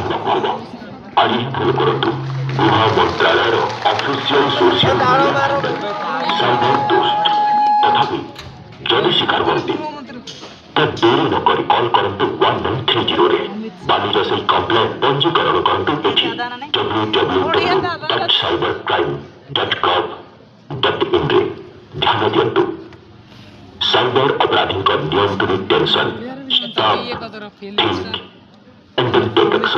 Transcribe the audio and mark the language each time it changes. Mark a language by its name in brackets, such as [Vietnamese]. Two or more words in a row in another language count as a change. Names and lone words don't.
[Odia] ଆଜି ଫୋନ କରନ୍ତୁ ଗୃହ ମନ୍ତ୍ରାଳୟର [English] official social media cyber post [Odia] ତଥାପି ଯଦି ଶିକାର ହୁଅନ୍ତି ତ ଡେରି ନକରି କଲ୍ କରନ୍ତୁ 1130 ବାଲିର ସେଇ କମ୍ପ୍ଲେନ୍ ପଞ୍ଜୀକରଣ କରନ୍ତୁ ଏଠି www.cybercrime.gov.in ରେ ଧ୍ୟାନ ଦିଅନ୍ତୁ। ସାଇବର ଅପରାଧୀଙ୍କ ନିୟନ୍ତୁନି [English] tension stop think and then take action.